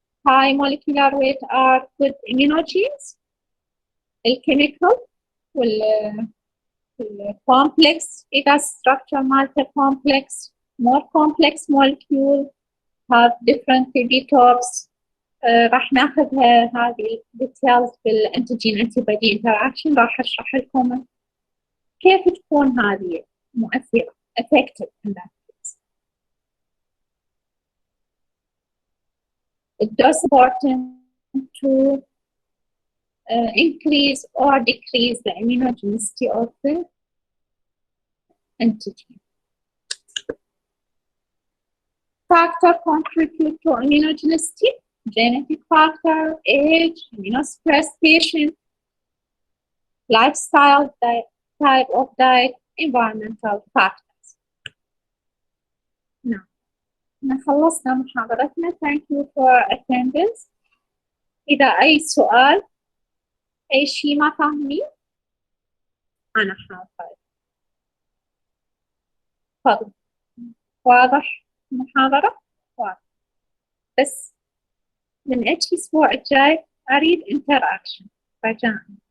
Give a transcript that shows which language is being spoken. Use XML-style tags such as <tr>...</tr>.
<en>high molecular weight are good immunogenes. الchemical والcomplex إذا structure مالته complex, more complex molecule have different epitopes.</en> <ar>راح ناخذها هذه details بالانتيجين انتيبودي interaction. راح اشرح لكم كيف تكون هذه مؤثرة</ar> <en>effective in that case. It does important to increase or decrease the immunogenicity of the antigen. Factor contribute to immunogenicity: genetic factor, age, immunosuppressed patient, lifestyle, type of diet, environmental factors.</en> <ar>نعم، خلصنا محاضرتنا.</ar> <en>Thank you for attendance.</en> <ar>إذا أي سؤال، أي شيء ما فاهمين، أنا حاضرة. تفضل. واضح المحاضرة؟ واضح. بس من الأسبوع الجاي أريد interaction رجاءً.</ar>